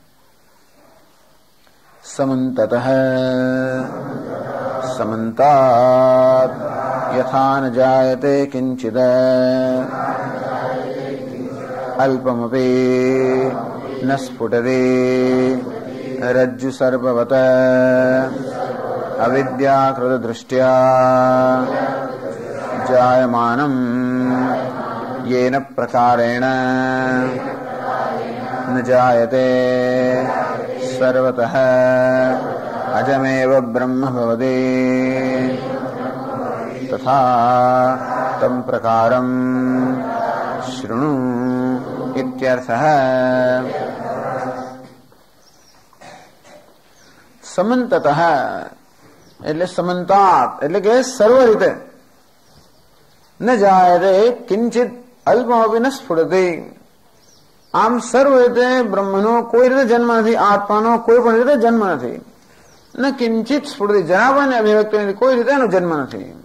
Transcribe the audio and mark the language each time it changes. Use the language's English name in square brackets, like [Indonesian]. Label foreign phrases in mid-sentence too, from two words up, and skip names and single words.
[Sanskrit] સમંતતઃ સમંતાત યથા ન જાયતે કિંચિદ અલ્પમપી ન સ્ફુટતે રજ્જુ સર્પવત અવિદ્યાકૃત દૃષ્ટ્યા જાયમાનમ येन प्रकारेण न जायते सर्वतः अजमेव ब्रह्म भवति तथा तं प्रकारं शृणु इत्यर्थः. [Gujarati] समन्ततः એટલે સમંતાત એટલે કે સર્વ રીતે. [Sanskrit] ન જાયતે કિંચિત અલ્પમપી ન સ્ફુટતે. [Gujarati] આમ સર્વ રીતે બ્રહ્મનો કોઈ રીતે જન્મ નથી, આત્માનો કોઈ પણ રીતે જન્મ નથી. [Sanskrit] ન કિંચિત સ્ફુટતે, [Gujarati] જરા પણ અભિવ્યક્તિ નથી, કોઈ રીતે એનો જન્મ નથી.